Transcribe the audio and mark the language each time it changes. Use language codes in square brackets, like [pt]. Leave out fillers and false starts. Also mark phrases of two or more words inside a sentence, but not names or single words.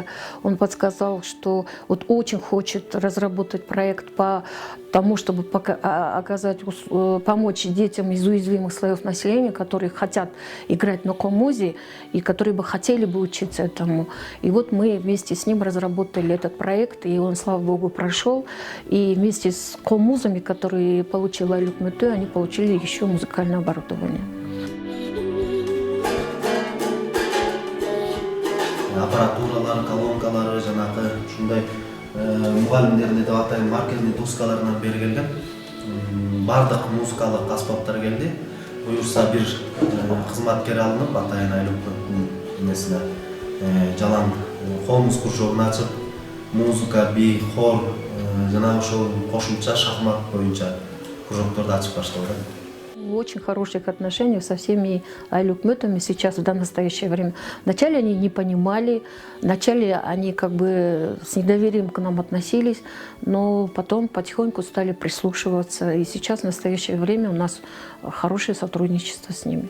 [ru] Он подсказал, что вот очень хочет разработать проект по тому, чтобы помочь детям из уязвимых слоев населения, которые хотят играть на комузе и которые бы хотели бы учиться этому. И вот мы вместе с ним разработали этот проект, и он, слава богу, прошел. И вместе с коммузами, которые получила Айыл өкмөтү, они получили еще музыкальное оборудование. [ky] Аппаратуралар, колонкалары, жанагы ушундай мугалимдерди деп атайын [ru] маркерный доскаларынан [ky] бери келген. Бардык музыкалык аспаптар келди. Буюрса бир кызматкер алынып, атайын Айыл өкмөтүнүн эмесине жалаң комуз кружогун ачып, музыка, би, хор, жана ошол кошумча шахмат боюнча кружокторду ачып башталды. [ru] В очень хороших отношениях со всеми Айыл өкмөтами сейчас, в настоящее время. Вначале они не понимали, вначале они как бы с недоверием к нам относились, но потом потихоньку стали прислушиваться. И сейчас, в настоящее время, у нас хорошее сотрудничество с ними.